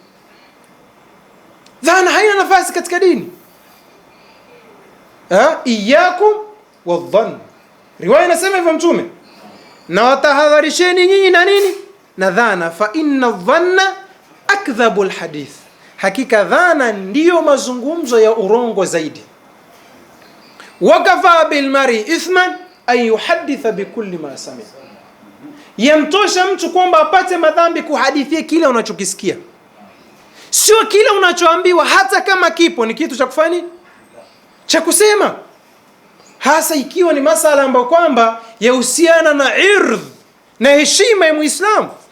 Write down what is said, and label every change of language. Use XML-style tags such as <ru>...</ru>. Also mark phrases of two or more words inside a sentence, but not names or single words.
<sw>Dhana haina nafasi katika dini.</sw> <ar>إياكم والظن,</ar> <sw>riwaya inasema hivyo Mtume, na watahadharisheni nyinyi na nini, na dhana.</sw> <ar>فإن الظن أكذب الحديث,</ar> <sw>hakika dhana ndiyo mazungumzo ya urongo zaidi.</sw> <ar>وكفى بالمرء إثما أن يحدث بكل ما سمع,</ar> <sw>yamtosha mtu kwamba apate madhambi kuhadithia kile unachokisikia, sio kile unachoambiwa, hata kama kipo ni kitu cha kufanya cha kusema, hasa ikiwa ni masala ambayo kwamba yahusiana na irdh na heshima ya Muislamu.</sw>